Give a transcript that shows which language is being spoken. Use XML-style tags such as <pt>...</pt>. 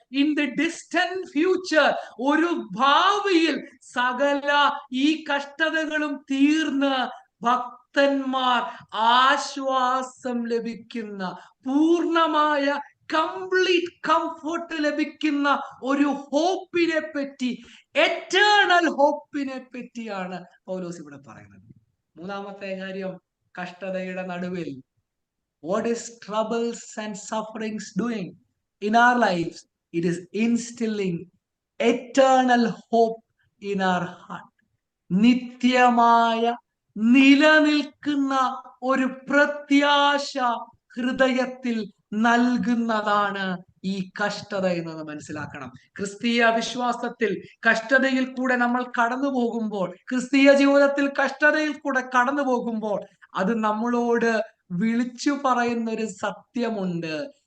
<en>in the distant future,</en> <ml>ഒരു ഭാവിയിൽ സകല ഈ കഷ്ടതകളും തീർന്ന് ഭക്തന്മാർ ആശ്വാസം ലഭിക്കുന്ന, പൂർണ്ണമായ കംപ്ലീറ്റ് കംഫർട്ട് ലഭിക്കുന്ന ഒരു ഹോപ്പിനെ പറ്റി, എറ്റേണൽ ഹോപ്പിനെ പറ്റിയാണ് പൗലോസ് ഇവിടെ പറയുന്നത്. മൂന്നാമത്തെ കാര്യം, കഷ്ടതയുടെ നടുവിൽ</ml> <en>what is troubles and sufferings doing in our lives? It is instilling eternal hope in our heart.</en> <ml>നിത്യമായ നിലനിൽക്കുന്ന ഒരു പ്രത്യാശ ഹൃദയത്തിൽ നൽകുന്നതാണ് ഈ കഷ്ടത എന്നത് മനസ്സിലാക്കണം. ക്രിസ്തീയ വിശ്വാസത്തിൽ കഷ്ടതയിൽ കൂടെ നമ്മൾ കടന്നു പോകുമ്പോൾ, ക്രിസ്തീയ ജീവിതത്തിൽ കഷ്ടതയിൽ കൂടെ കടന്നു പോകുമ്പോൾ അത് നമ്മളോട് വിളിച്ചു പറയുന്ന ഒരു സത്യമുണ്ട്.</ml>